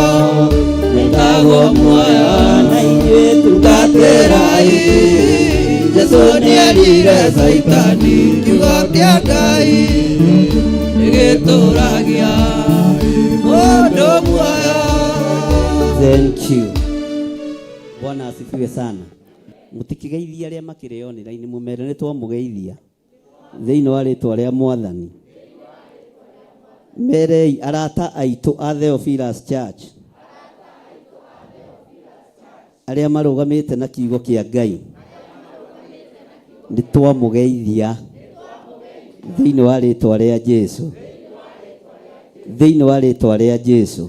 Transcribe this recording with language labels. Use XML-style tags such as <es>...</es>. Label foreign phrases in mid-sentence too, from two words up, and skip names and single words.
<ki>metagwo muoyo na ithuĩ tungatĩrai Jesũ nĩerire Saitani kiugo kĩa Ngai gĩtũragia mũndũ muoyo</ki> <en>Thank you.</en> <sw>Bwana asifiwe sana.</sw> <ki>Mutikigeithia aria makire online mumere ni twamugeithia thiini wa ritwa ria Mwathani. Merei arata aitu a Theophilus Church aria marugamite na kiugo kia Ngai ni twamugeithia thiini wa ritwa ria Jesu, thiini wa ritwa ria Jesu.</ki>